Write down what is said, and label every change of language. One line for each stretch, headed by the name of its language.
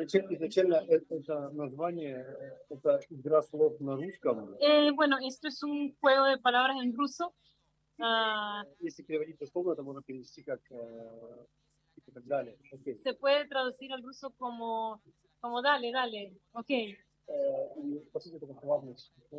Russian: Изначально это название, это игра слов на русском.
Spanish: Bueno, esto es un juego de palabras en ruso.
Russian: Если переводить дословно, это можно перевести как и так далее. Okay.
Spanish: Se puede traducir al ruso como dale, dale, ok.
Russian: И по сути это как плавность.